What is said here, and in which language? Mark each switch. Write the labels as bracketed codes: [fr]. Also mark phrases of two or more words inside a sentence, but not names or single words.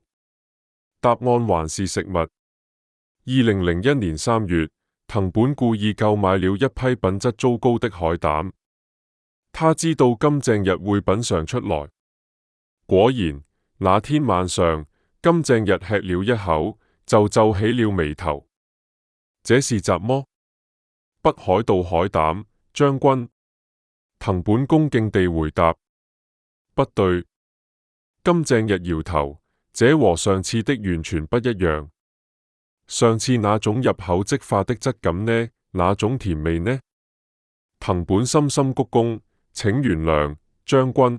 [zh] 答案還是食物。2001年3月，藤本故意購買了一批品質糟糕的海膽，他知道金正日會品嘗出來。果然，那天晚上，金正日吃了一口，就皺起了眉頭。這是什麼？北海道海膽，將軍。藤本恭敬地回答。不對。金正日搖頭，這和上次的完全不一樣。上次那種入口即化的質感呢？那種甜味呢？藤本深深鞠躬，請原諒，將軍。